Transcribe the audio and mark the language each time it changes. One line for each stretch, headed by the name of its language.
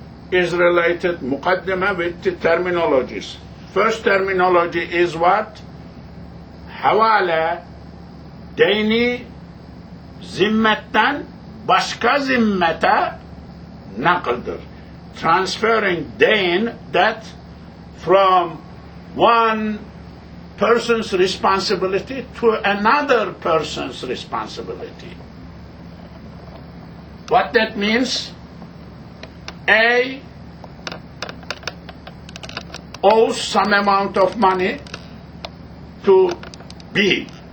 English: is related, muqaddimah, with the terminologies. First terminology is what?
Turkish: Havale, deyni zimmetten başka zimmete nakıldır.
English: Transferring deyn, that from one person's responsibility to another person's responsibility. What that means? A owes some amount of money to B.